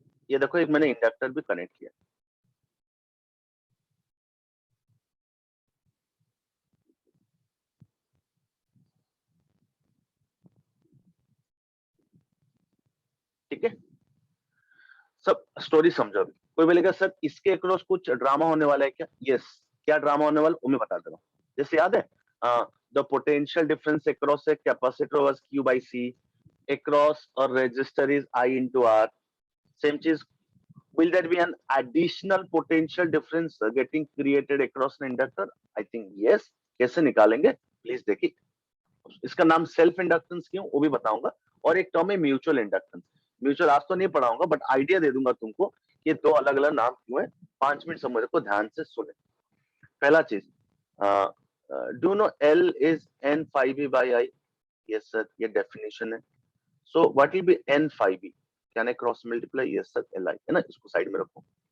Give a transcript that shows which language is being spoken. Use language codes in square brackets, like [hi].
[hi] ये देखो, एक मैंने इंडक्टर भी कनेक्ट किया, ठीक है, सब स्टोरी समझो अभी। कोई बोलेगा सर इसके अक्रॉस कुछ ड्रामा होने वाला है क्या? यस, क्या ड्रामा होने वाला वो मैं बता दे रहा हूँ। जैसे याद है, [en] The potential difference across a capacitor was Q by C, across a resistor is I into R. Same चीज, will there be an additional potential difference getting created across an inductor? I think yes. [hi] कैसे निकालेंगे please देखिए। इसका नाम self inductance क्यों, वो भी बताऊंगा, और एक टर्म है म्यूचुअल इंडक्टेंस। म्यूचुअल आज तो नहीं पढ़ाऊंगा, बट आइडिया दे दूंगा तुमको, ये दो अलग अलग नाम क्यों है। 5 मिनट समझ को ध्यान से सुने। पहला चीज, [en] Do know L is N phi B by I? Yes sir, [hi] ये डेफिनेशन है। [en] So what will be N phi B? Can I cross multiply? Yes sir, Li, [hi] है ना, इसको साइड में रखो।